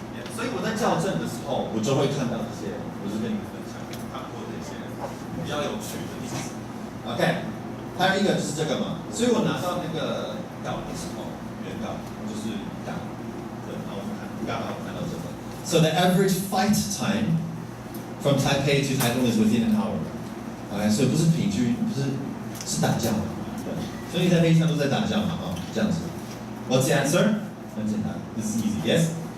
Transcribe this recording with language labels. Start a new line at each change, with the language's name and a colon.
Chinese: 所以我在校正的时候，我就会看到这些，我就跟你们分享看过这些比较有趣的例子。 OK， 还有一个就是这个嘛，所以我拿到那个稿的时候，原稿就是稿，对，然后我看刚好看到这个。
English: So the average fight time from Taipei to Taitung is within an hour.
Chinese: OK， 所以不是平均，不是是打架嘛，对，所以在飞机上都在打架嘛，啊。这样子
English: What's the answer?
Chinese: 很简单
English: This is easy, yes?